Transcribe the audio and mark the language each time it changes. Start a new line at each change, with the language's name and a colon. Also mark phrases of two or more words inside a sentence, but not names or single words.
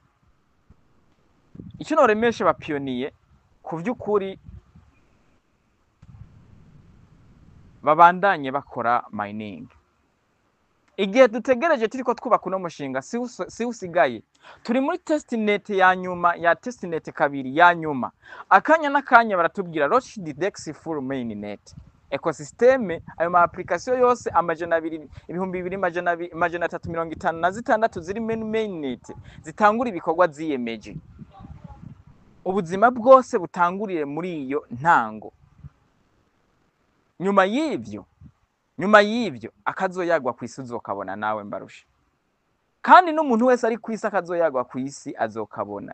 Rundi: Icyo noremeshe bapiyoniye ku vy'ukuri babandanye bakora mining. Igihe dutegereje turiko twubaka uno mushinga si usigaye, turi muri testnet ya nyuma ya testnet kabiri ya nyuma. Akanya n'akanya baratubwira
English: launch the DEX full mainnet ecosystem.
Rundi: Ayo ma application yose 2356 ziri mainnet zitangura ibikorwa ziyemeje, ubuzima bwose butanguriye muri iyo ntango. Nyuma y'ivyo akazoyagwa kwisi uzokabona nawe Mbarusha, kandi n'umuntu wese ari kwisi akazoyagwa kwisi azokabona.